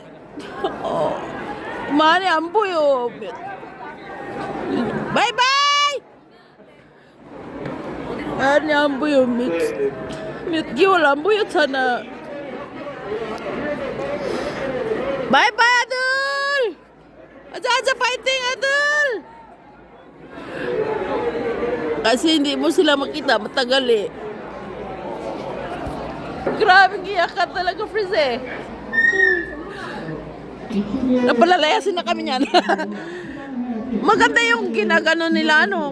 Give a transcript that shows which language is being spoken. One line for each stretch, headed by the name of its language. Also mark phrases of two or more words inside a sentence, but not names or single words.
Korean: 많이 안 보여. 바이바이. 아니 안 보여. 몇 개월 안 보였잖아. 바이바이 아들. 아자 파이팅 아들.
Filipino: Kasi hindi mo sila makita matagal eh. Grabe giyakan talaga, friends eh. Napalalayasin na kami niyan. Maganda yung ginagano nila ano.